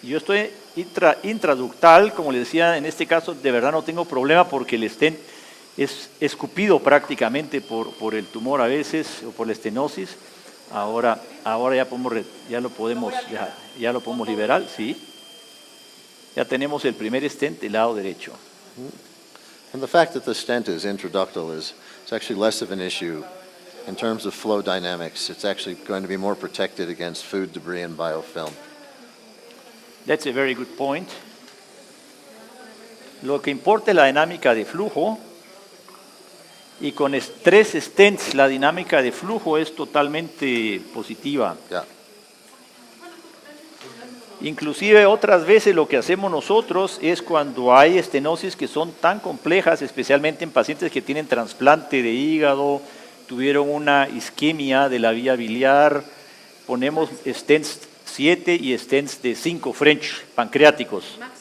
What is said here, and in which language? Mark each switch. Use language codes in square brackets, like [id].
[es] Yo estoy intraductal, como les decía, en este caso de verdad no tengo problema porque el stent es escupido prácticamente por el tumor a veces o por la estenosis. Ahora ya lo podemos liberar, sí. Ya tenemos el primer stent del lado derecho. [en] And the fact that the stent is intraductal is actually less of an issue in terms of flow dynamics. It's actually going to be more protected against food debris and biofilm. That's a very good point. [es] Lo que importa es la dinámica de flujo. Y con 3 stents la dinámica de flujo es totalmente positiva. [en] Yeah. [es] Inclusive otras veces lo que hacemos nosotros es cuando hay estenosis que son tan complejas, especialmente en pacientes que tienen trasplante de hígado, tuvieron una isquemia de la vía biliar, ponemos stents 7 y stents de 5 French pancreáticos.